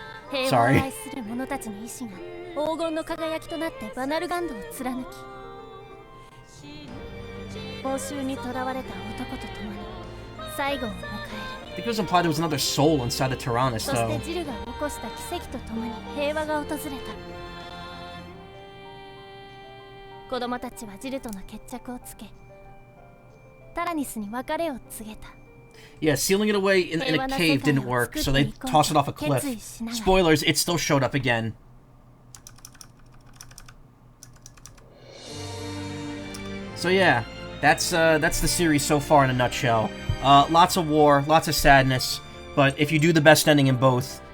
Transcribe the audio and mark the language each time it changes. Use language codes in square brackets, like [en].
[ja] 平和を愛する者たちの意志が黄金の輝きとなってバナルガンドを貫き、報酬にとらわれた男と共に最後を迎える。 [en] I think it was implied there was another soul inside of Tyrannus, [ja] そしてジルが起こした奇跡とともに平和が訪れた。子供たちはジルとの決着をつけ、タラニスに別れを告げた。 [en] Yeah, sealing it away in a cave didn't work, so they tossed it off a cliff. Spoilers, it still showed up again. So yeah, that's the series so far in a nutshell. Lots of war, lots of sadness, but if you do the best ending in both,